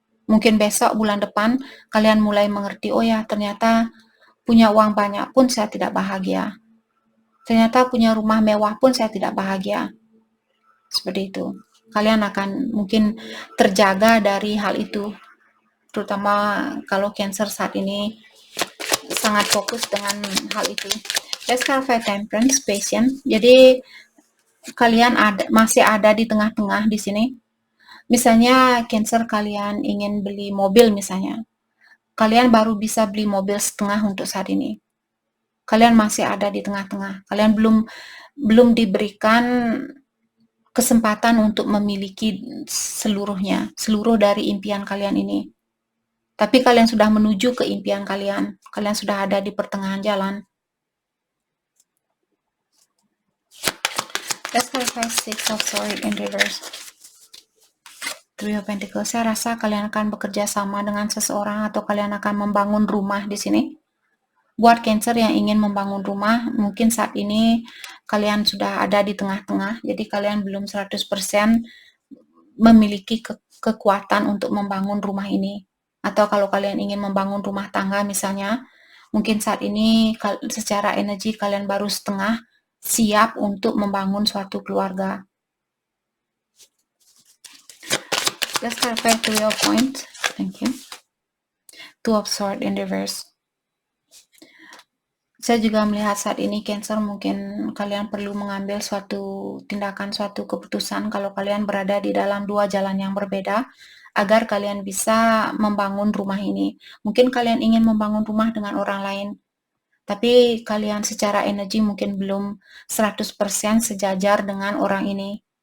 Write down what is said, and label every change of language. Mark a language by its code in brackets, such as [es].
[id] Mungkin besok bulan depan kalian mulai mengerti, oh ya ternyata punya uang banyak pun saya tidak bahagia. Ternyata punya rumah mewah pun saya tidak bahagia. Seperti itu. Kalian akan mungkin terjaga dari hal itu. Terutama kalau Cancer saat ini sangat fokus dengan hal itu. [en] Let's clarify temperance, patience. [id] Jadi kalian masih ada di tengah-tengah di sini. Misalnya Cancer kalian ingin beli mobil misalnya. Kalian baru bisa beli mobil setengah untuk saat ini. Kalian masih ada di tengah-tengah. Kalian belum diberikan kesempatan untuk memiliki seluruhnya, seluruh dari impian kalian ini. Tapi kalian sudah menuju ke impian kalian. Kalian sudah ada di pertengahan jalan. [en] Let's clarify Six of Swords in reverse. Three of Pentacles. [id] Saya rasa kalian akan bekerja sama dengan seseorang atau kalian akan membangun rumah di sini. Buat Cancer yang ingin membangun rumah, mungkin saat ini kalian sudah ada di tengah-tengah. Jadi kalian belum 100% memiliki kekuatan untuk membangun rumah ini. Atau kalau kalian ingin membangun rumah tangga misalnya, mungkin saat ini secara energi kalian baru setengah siap untuk membangun suatu keluarga. [en] Let's clarify Three of Points. Thank you. Two of Swords in reverse. [id] Saya juga melihat saat ini Cancer mungkin kalian perlu mengambil suatu tindakan, suatu keputusan kalau kalian berada di dalam dua jalan yang berbeda agar kalian bisa membangun rumah ini. Mungkin kalian ingin membangun rumah dengan orang lain, tapi kalian secara energi mungkin belum 100% sejajar dengan orang ini.